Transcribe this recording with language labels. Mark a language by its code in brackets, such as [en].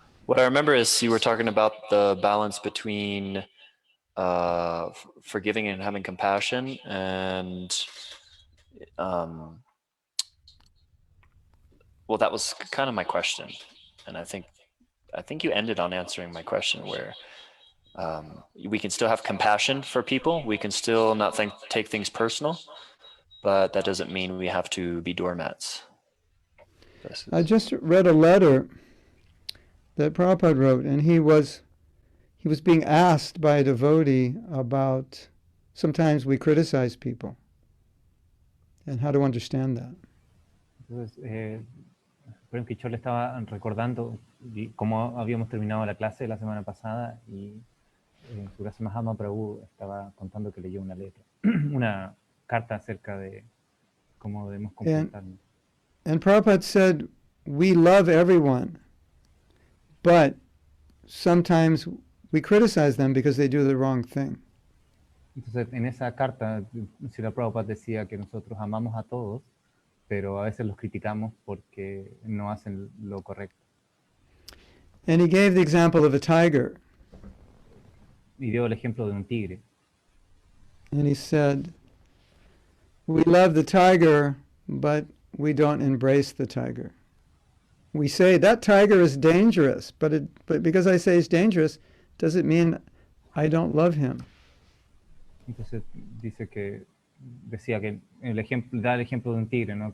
[en] What I remember is you were talking about the balance between forgiving and having compassion, and well, that was kind of my question, and I think you ended on answering my question, where we can still have compassion for people, we can still not take things personal, but that doesn't mean we have to be doormats. I just read a letter that Prabhupada wrote, and he was being asked by a devotee about sometimes we criticize people and how to understand that. [es] Entonces, por ejemplo, yo le estaba recordando cómo habíamos terminado la clase la semana pasada y His Grace Mahatma Prabhu estaba contando que leyó una letra, una carta acerca de cómo debemos comportarnos. [en] And Prabhupada said, we love everyone, but sometimes we criticize them because they do the wrong thing. [es] Entonces, en esa carta, Srila Prabhupada decía que nosotros amamos a todos, pero a veces los criticamos porque no hacen lo correcto. [en] And he gave the example of a tiger. [es] Y dio el ejemplo de un tigre. [en] And he said, we love the tiger, but we don't embrace the tiger. We say, that tiger is dangerous, but because I say it's dangerous, does it mean I don't love him? [es] Entonces decía que da el ejemplo de un tigre, ¿no?